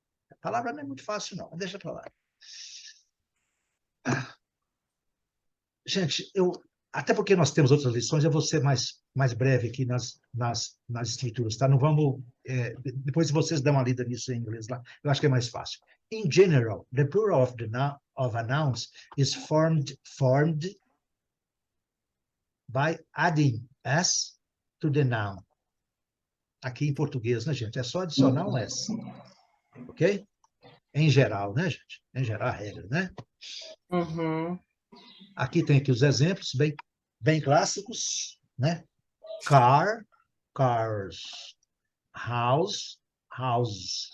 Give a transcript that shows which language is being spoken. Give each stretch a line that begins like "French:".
Portuguese: A palavra não é muito fácil, não. Deixa eu falar. Gente, até porque nós temos outras lições, eu vou ser mais breve aqui nas estruturas, tá? Não vamos. Depois vocês dão uma lida nisso em inglês lá, eu acho que é mais fácil.
English: In general, the plural of a noun is formed by adding s to the noun.
Portuguese: Aqui em português, né, gente? É só adicionar um s, ok? Em geral, né, gente? Em geral, a regra, né? Uhum. Aqui tem aqui os exemplos bem clássicos, né?
English: Car, cars. House, houses.